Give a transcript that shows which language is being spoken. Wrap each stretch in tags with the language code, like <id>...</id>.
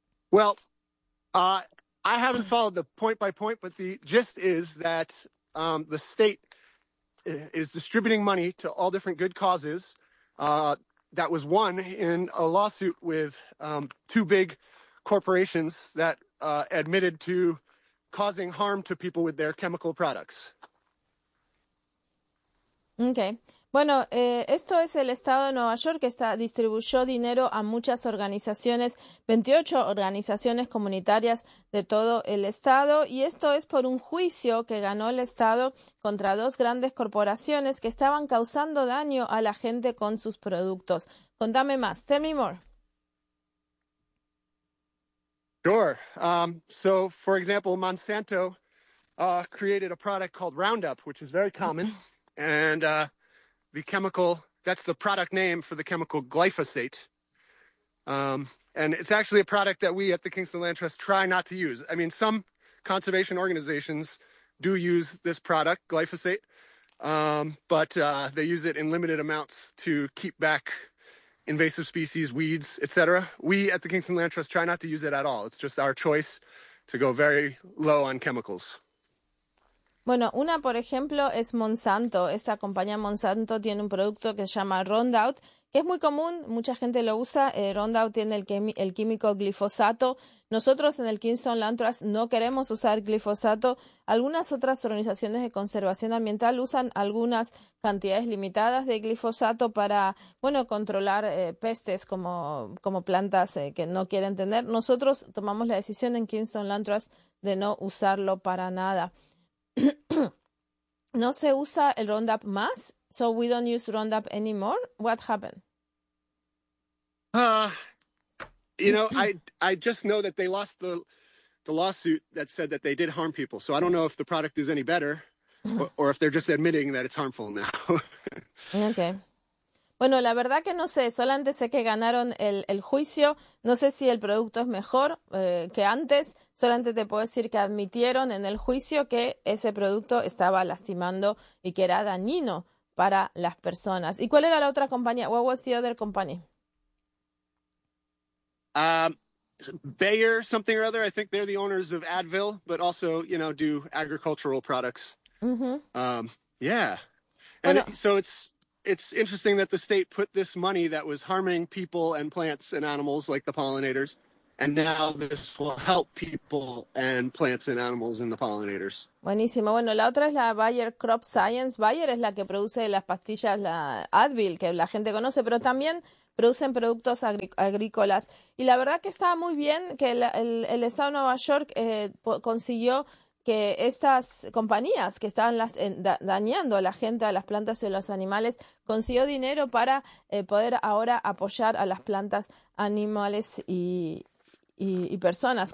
<en>Well, I haven't followed the point by point, but the gist is that the state is distributing money to all different good causes that was won in a lawsuit with two big corporations that admitted to causing harm to people with their chemical products. Okay.</en> <es>Bueno, esto es el estado de Nueva York que distribuyó dinero a muchas organizaciones, 28 organizaciones comunitarias de todo el estado, y esto es por un juicio que ganó el estado contra dos grandes corporaciones que estaban causando daño a la gente con sus productos. Contame más.</es> <en>Tell me more. Sure. So, for example, Monsanto created a product called Roundup, which is very common, and the chemical, that's the product name for the chemical glyphosate. And it's actually a product that we at the Kingston Land Trust try not to use. I mean, some conservation organizations do use this product, glyphosate, but they use it in limited amounts to keep back invasive species, weeds, et cetera. We at the Kingston Land Trust try not to use it at all. It's just our choice to go very low on chemicals.</en> <es>Bueno, una, por ejemplo, es Monsanto. Esta compañía Monsanto tiene un producto que se llama Roundup, que es muy común, mucha gente lo usa. Roundup tiene el químico glifosato. Nosotros en el Kingston Land Trust no queremos usar glifosato. Algunas otras organizaciones de conservación ambiental usan algunas cantidades limitadas de glifosato para, bueno, controlar pestes como plantas que no quieren tener. Nosotros tomamos la decisión en Kingston Land Trust de no usarlo para nada. No se usa el Roundup más,</es> <en>so we don't use Roundup anymore. What happened? I just know that they lost the lawsuit that said that they did harm people. So I don't know if the product is any better or if they're just admitting that it's harmful now. Okay.</en> <es>Bueno, la verdad que no sé, solamente sé que ganaron el juicio. No sé si el producto es mejor que antes. Solamente te puedo decir que admitieron en el juicio que ese producto estaba lastimando y que era dañino para las personas. ¿Y cuál era la otra compañía?</es> <en>What was the other company? Bayer something or other. I think they're the owners of Advil, but also, you know, do agricultural products. Mm-hmm. Yeah. And bueno, so it's interesting that the state put this money that was harming people and plants and animals like the pollinators And now this will help people and plants and animals and the pollinators.</en> <es>Buenísimo. Bueno, la otra es la Bayer Crop Science. Bayer es la que produce las pastillas, la Advil, que la gente conoce, pero también producen productos agrícolas. Y la verdad que está muy bien que el Estado de Nueva York consiguió que estas compañías que estaban dañando a la gente, a las plantas y a los animales, consiguió dinero para poder ahora apoyar a las plantas, animales y personas.</es>